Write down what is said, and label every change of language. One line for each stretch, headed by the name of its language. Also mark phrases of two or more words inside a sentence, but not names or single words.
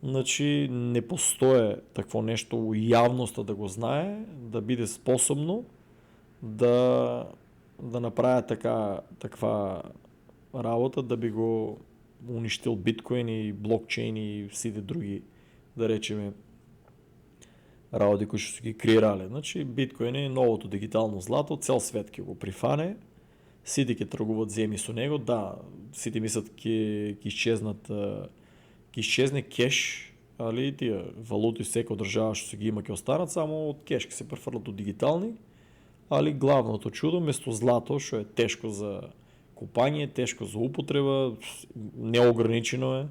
Bulgarian: Значи не постоje такво нещо явноста да го знае, да биде способно да, да направя таква работа, да би го унищил биткоин и блокчейн и всички други, да речеме, работи, които ще ги креирали.
Macedonian: Значи биткоин е новото дигитално злато, цял свет ке го прифане, сите ке тргуват земи со него, да, сите мислят ке изчезне кеш, али тия валути всека држава што се ги има ке останат, само од кеш ке се префрлят до дигитални, али главното чудо, место злато, што е тешко за купање, тешко за употреба, неограничено е.